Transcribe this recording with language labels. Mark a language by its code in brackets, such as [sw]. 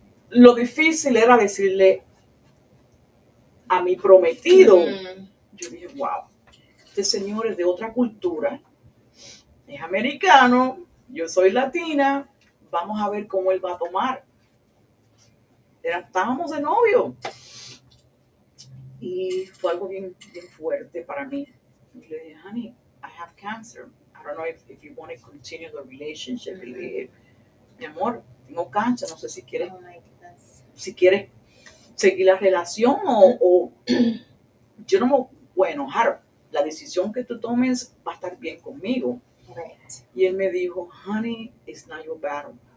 [es] Lo difícil era decirle a mi prometido, yo dije, wow, este señor es de otra cultura, es americano, yo soy latina, vamos a ver cómo él va a tomar. Estábamos de novio. Y fue algo bien, bien fuerte para mí. Y le dije, [en] honey, I have cancer. I don't know if you want to continue the relationship. [es] Y le dije, mi amor, tengo cáncer, no sé si quieres, si quieres seguir la relación o yo no me voy a enojar. La decisión que tú tomes va a estar bien conmigo. [en] Right. [es] Y él me dijo, [en] honey, it's not your battle.